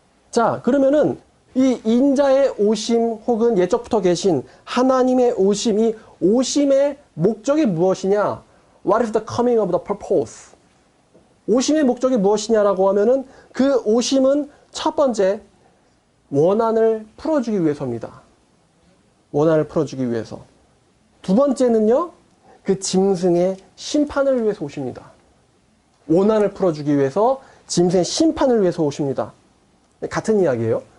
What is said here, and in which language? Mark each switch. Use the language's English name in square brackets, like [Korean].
[Korean] 자, 그러면은 이 인자의 오심 혹은 옛적부터 계신 하나님의 오심, 이 오심의 목적이 무엇이냐? [English] What is the coming of the purpose? [Korean] 오심의 목적이 무엇이냐라고 하면은 그 오심은 첫 번째, 원한을 풀어주기 위해서입니다. 원한을 풀어주기 위해서. 두 번째는요, 그 짐승의 심판을 위해서 오십니다. 원한을 풀어주기 위해서 짐승의 심판을 위해서 오십니다. 같은 이야기예요.